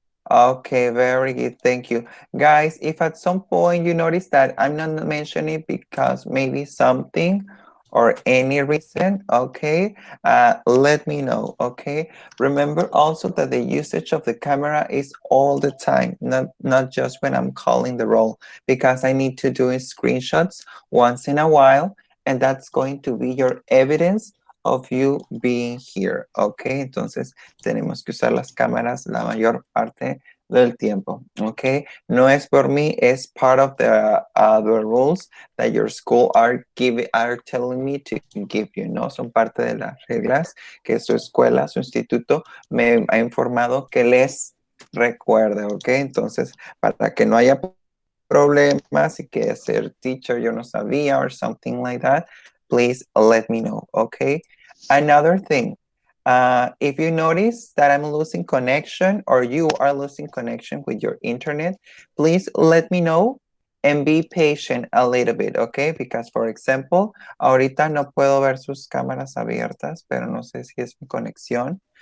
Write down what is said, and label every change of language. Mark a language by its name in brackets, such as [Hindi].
[English] Okay, very good. Thank you. Guys, if at some point you notice that I'm not mentioning because maybe something or any reason, okay, let me know, okay? Remember also that the usage of the camera is all the time, not just when I'm calling the roll, because I need to do screenshots once in a while, and that's going to be your evidence of you being here, okay? [Spanish] Entonces, tenemos que usar las cámaras la mayor parte del tiempo, okay? No es por mí, es [English] part of the rules that your school are telling me to give you, ¿no? [Spanish] Son parte de las reglas que su escuela, su instituto me ha informado que les recuerde, ¿ok? Entonces, para que no haya problemas y que ser teacher yo no sabía [English] or something like that, please let me know, okay? Another thing, if you notice that I'm losing connection or you are losing connection with your internet, please let me know and be patient a little bit, okay? Because, for example, [Spanish] ahorita no puedo ver sus cámaras abiertas, pero no sé si es mi conexión.